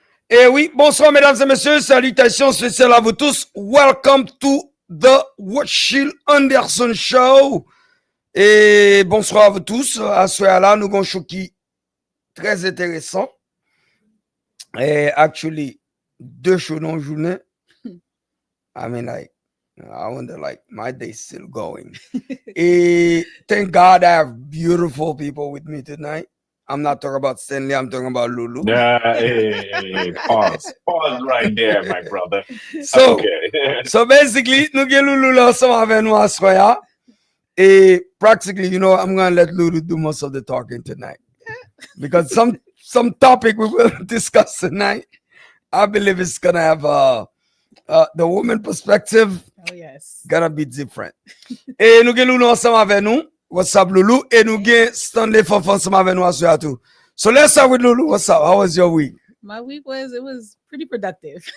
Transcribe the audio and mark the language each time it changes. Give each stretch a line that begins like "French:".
French: Eh oui, bonsoir mesdames et messieurs, salutations spéciales à vous tous.
English: Welcome to the Watchil Anderson Show.
French: Et bonsoir à vous tous. À ce là, nous avons un show qui est très intéressant. Et actually, deux shows dans la journée.
English: I mean, like, I wonder, like, my day's still going. Thank God I have beautiful people with me tonight. I'm not talking about Stanley, I'm talking about Lulu. Yeah, hey, pause right there, my brother. So, Okay. so basically,
French: nous avons Lulu là ensemble avec nous à soir.
English: Et practically, you know, I'm going to let Lulu do most of the talking tonight. Because some topic we will discuss tonight, I believe it's going to have the woman perspective. Oh yes. Gonna be different.
French: Et nous avons Lulu ensemble avec nous.
English: What's up,
French: Lulu? Et nous avons Stanley Fofo ensemble avec nous à soir too.
English: So let's start with Lulu. What's up? How was your week? My week was pretty productive.